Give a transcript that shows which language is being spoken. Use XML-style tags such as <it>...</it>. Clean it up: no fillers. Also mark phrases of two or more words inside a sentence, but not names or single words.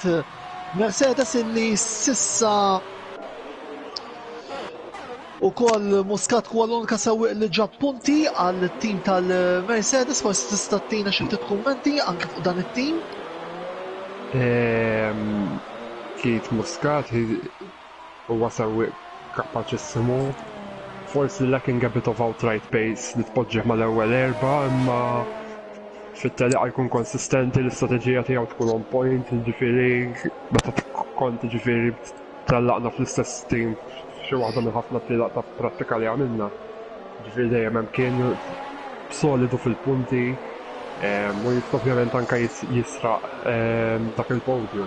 <mt>Mercedes illi sissa ukoll Muscat huwa l-unika sewwieq li ġab punti għall-tim tal-Mercedes, forsi tista' tina xi ftit kummenti anke fuq dan it-tim. Keith Muscat huwa sewwieq kapaċissimu. Forsi</mt> <en>lacking a bit of outright pace</en> <mt>li tpoġġeħ mal-ewwel erba' imma fit-teliqa jkun konsistenti l-istrateġija tiegħu tkun</mt> <en>on point,</en> <mt>ġifieri meta kont ġifieri trallaqna fl-istess team xi waħda minn ħafna tlielaq ta' prattika li għamilna. Ġifieri dejjem hemm kien solidu fil-punti u ovvjament anke jisraq dak il-podium.</mt>